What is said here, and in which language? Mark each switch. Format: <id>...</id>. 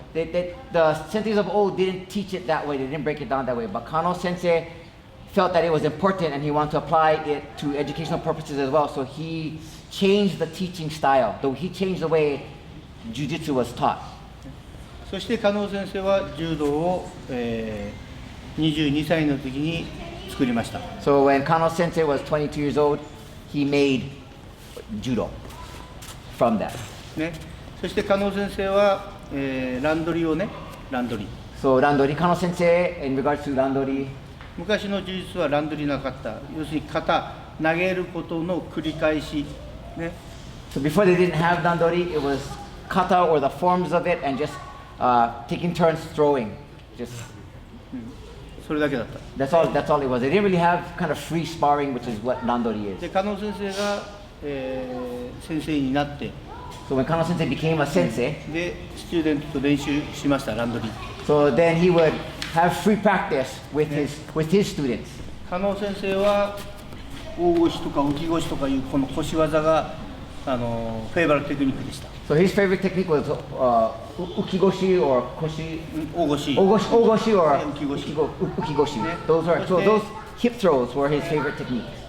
<en>The senseis of old didn't teach it that way. They didn't break it down that way. But Kano Sensei felt that it was important and he wanted to apply it to educational purposes as well. So he changed the teaching style. He changed the way jujitsu was taught.</en> <ja>そして加納先生は柔道を、22歳の時に作りました。</ja> <en>So when Kano Sensei was 22 years old, he made judo from that.</en> <ja>ね、そして加納先生は、ランドリーをね、ランドリー。</ja> <en>So Randori, Kano Sensei, in regards to Randori,</en> <ja>昔の柔術はランドリーなかった。要するに型、投げることの繰り返し。ね、</ja> <en>so before they didn't have Randori, it was kata or the forms of it and just taking turns throwing. Just</en> <ja>それだけだった。</ja> <en>that's all it was. They didn't really have kind of free sparring, which is what Randori is.</en> <ja>で、加納先生が、先生になって、</ja> <en>So when Kano Sensei became a sensei,</en> <ja>で、スチューデントと練習しました、ランドリー。</ja> <en>so then he would have free practice with his students.</en> <ja>加納先生は大腰とか浮き腰とかいうこの腰技がフェイバルテクニックでした。</ja> <en>So his favorite technique was ukigoshi or koshi,</en> <ja>大腰。</ja> <en>ogoshi or</en> <ja>Ukigoshi.</ja> <en>ukigoshi.</en> <ja>Ne.</ja> <en>So those hip throws were his favorite techniques.</en>